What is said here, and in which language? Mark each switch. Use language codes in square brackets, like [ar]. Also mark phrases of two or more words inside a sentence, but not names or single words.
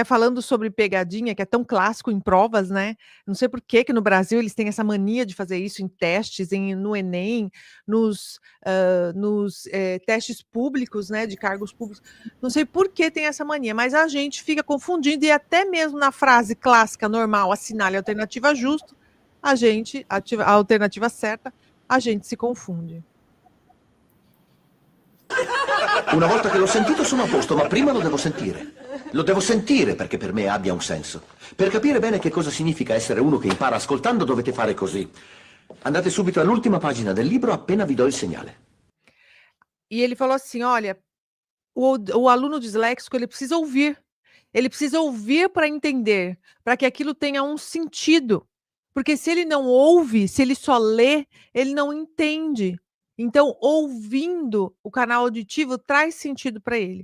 [pt] Falando sobre pegadinha, que é tão clássico em provas, né, não sei por que que no Brasil eles têm essa mania de fazer isso em testes, no Enem, testes públicos, né, de cargos públicos. Não sei por que tem essa mania, mas a gente fica confundindo e até mesmo na frase clássica normal, assinale a alternativa justa, a alternativa certa, a gente se confunde. [it] Una volta che l'ho sentito sono a posto, ma prima lo devo sentire. Lo devo sentire perché per me abbia un senso. Per capire bene che cosa significa essere uno che impara ascoltando dovete fare così. Andate subito all'ultima pagina del libro appena vi do il segnale. [pt] E ele falou assim: "Olha, o aluno disléxico, ele precisa ouvir para entender, para que aquilo tenha um sentido, porque se ele não ouve, se ele só lê, ele não entende. Então, ouvindo, o canal auditivo traz sentido para ele".